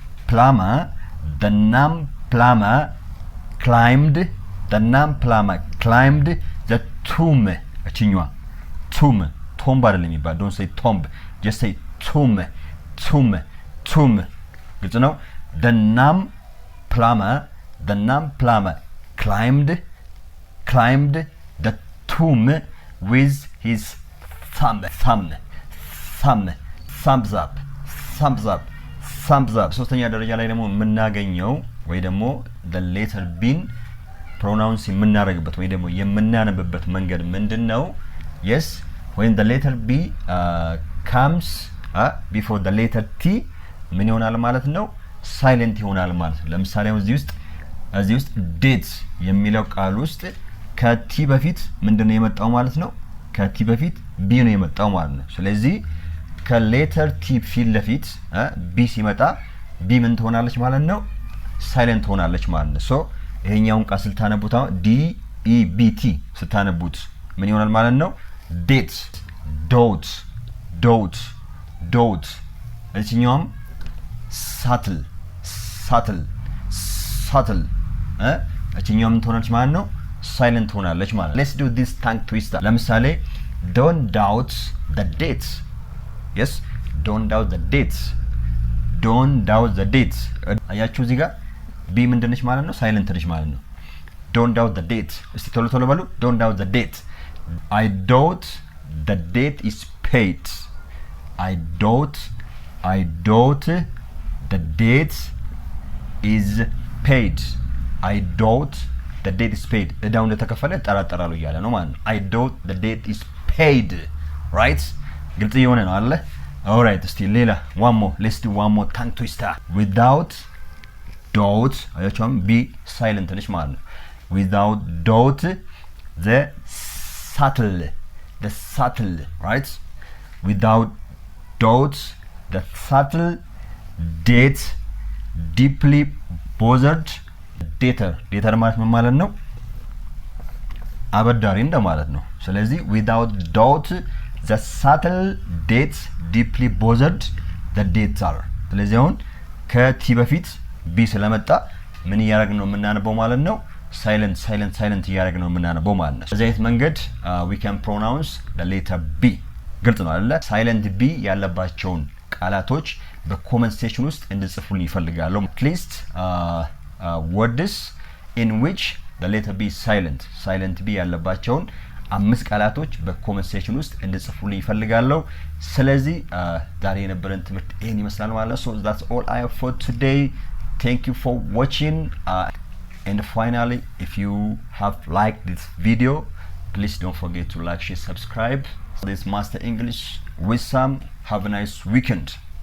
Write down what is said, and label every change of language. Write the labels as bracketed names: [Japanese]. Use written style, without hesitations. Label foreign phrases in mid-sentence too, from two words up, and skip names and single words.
[English] plumber climbed the tomb እቺኛዋ tomb [Amharic] አይደለም የሚባል [English] don't say tomb just say tomb [Amharic] ግልጽ ነው [English] the nam plumber climbed the tomb with his thumbs up [Amharic] ሶስተኛ ደረጃ ላይ ደግሞ የምናገኘው ወይ ደግሞ [English] the letter b pronounce የምናደርግበት [Amharic] ወይ ደግሞ የምናነብበት መንገድ ምንድነው [English] yes when the letter b comes before the letter t [Amharic] ምን ይሆናል ማለት ነው ሳይለንት ይሆናል ማለት ነው ለምሳሌ እዚህ ውስጥ date የሚለው ቃል ውስጥ ከቲ በፊት ምንድነው የመጣው ማለት ነው ከቲ በፊት b ነው የመጣው ማለት ነው ስለዚህ ከሌተር t ፊት ለፊት b ሲመጣ b ምን ትሆናለች ማለት ነው ሳይለንት ሆናለች ማለት ነው ሶ ይሄኛውን ቃል ስታነቡት d e b t ስታነቡት ምን ይሆናል ማለት ነው date [English] dot እቺኛውም subtle [Amharic] እቺኛውም ትሆናለች ማለት ነው ሳይለንት ሆናለች ማለት [English] let's do this tongue twister ለምሳሌ don't doubt the dates yes don't doubt the dates [Amharic] አያችሁ እዚህ ጋር [English] b [Amharic] ምንድነች ማለት ነው ሳይለንት ነች ማለት ነው [English] don't doubt the date [Amharic] እስቲ ቶሎ በሉ [English] don't doubt the date I doubt the date is paid I doubt the date is paid I doubt the debt is paid [Amharic] እዳው እንደተከፈለ ጠራጠራለሁ እያለ ነው ማለት ነው [English] I doubt the debt is paid right [Amharic] ግልጽ የሆነ ነው አለ [English] alright [Amharic] እስቲ ሌላ [English] one more let's do one more tongue twister without doubt አያችሁም be silent [Amharic] ነች ማለት ነው [English] without doubt the subtle right without doubt the subtle debt deeply bothered debtor [Amharic] ማለት ምን ማለት ነው አበዳሪ እንደማለት ነው ስለዚህ [English] without doubt the subtle debt deeply bothered the debtor [Amharic] ስለዚህ አሁን ከቲ በፊት ቢ ስለመጣ ምን እያደረግን ነው የምናነበው ማለት ነው silent እያደረግን ነው የምናነበው ማለት ነው በዚህ አይነት መንገድ [English] we can pronounce the letter B [Amharic] ግልጽ ነው አይደለ silent B ያለባቸውን ቃላቶች በኮመንት ሴክሽን ውስጥ እንድጽፉልኝ ይፈልጋለሁ [English] at least words in which the letter B is silent B [Amharic] ያለባቸውን 5 ቃላቶች በኮመንት ሴክሽን ውስጥ እንድጽፉልኝ ይፈልጋለሁ ስለዚህ ዛሬ የነበረን ትምህርት ይሄን ይመስላል ማለት ነው [English] so that's all I have for today thank you for watching and finally if you have liked this video please don't forget to like share subscribe this Master English with Sam have a nice weekend